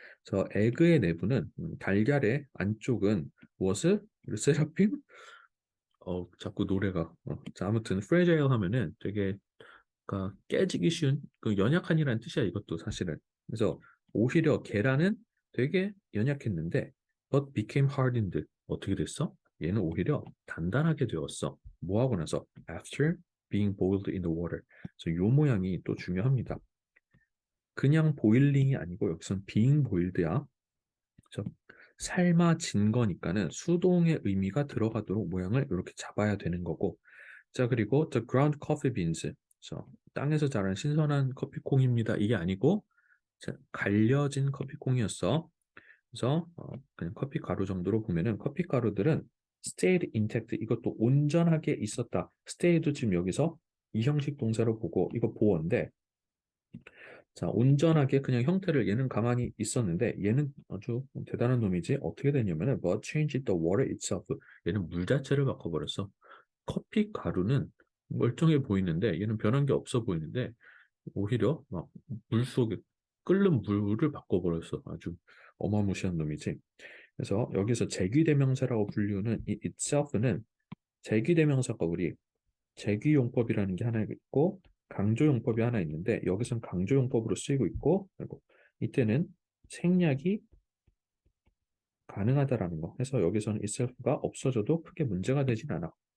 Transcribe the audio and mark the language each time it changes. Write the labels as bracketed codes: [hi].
[ko] 저 에그의 내부는 달걀의 안쪽은 무엇을? 세라핌? 자꾸 노래가. 자, 아무튼 fragile 하면은 되게 그러니까 깨지기 쉬운 그 연약한이라는 뜻이야 이것도 사실은. 그래서 오히려 계란은 되게 연약했는데 [en] but became hardened. [ko] 어떻게 됐어? 얘는 오히려 단단하게 되었어. 뭐 하고 나서? [en] After being boiled in the water. [ko] 그래서 요 모양이 또 중요합니다. 그냥 보일링이 아니고 여기선 [en] being boiled [ko] 야. 그래서 삶아진 거니까는 수동의 의미가 들어가도록 모양을 이렇게 잡아야 되는 거고. 자, 그리고 [en] the ground coffee beans. [ko] 그래서 땅에서 자란 신선한 커피콩입니다. 이게 아니고 자, 갈려진 커피콩이었어. 그래서 그냥 커피 가루 정도로 보면은 커피 가루들은 [en] stayed intact, [ko] 이것도 온전하게 있었다. stay도 지금 여기서 이 형식 동사로 보고 이거 보어인데, 자, 온전하게 그냥 형태를, 얘는 가만히 있었는데 얘는 아주 대단한 놈이지. 어떻게 되냐면은 [en] but changed the water itself. [ko] 얘는 물 자체를 바꿔버렸어. 커피 가루는 멀쩡해 보이는데 얘는 변한 게 없어 보이는데 오히려 막 물 속에 끓는 물을 바꿔버렸어. 아주 어마무시한 놈이지. 그래서 여기서 제귀대명사라고 불리우는 이 itself는 제귀대명사가 우리 제귀용법이라는 게 하나 있고 강조용법이 하나 있는데 여기선 강조용법으로 쓰이고 있고, 그리고 이때는 생략이 가능하다라는 거 해서 여기서는 itself가 없어져도 크게 문제가 되진 않아.